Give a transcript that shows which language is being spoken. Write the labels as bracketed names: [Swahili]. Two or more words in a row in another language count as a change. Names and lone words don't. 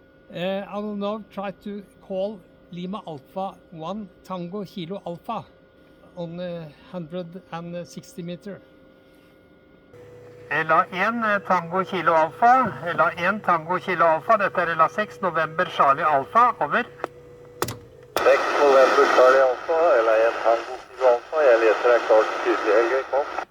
[English] I will now try to call Lima Alpha 1 Tango Kilo Alpha on 160 meter. [Norwegian] LA1 Tango Kilo Alpha, LA1 Tango Kilo Alpha, dette er LA6 November Charlie Alpha, over. 6 November Charlie Alpha, LA1 Tango Kilo Alpha, jeg leser deg klart tydelig, Helge, kom.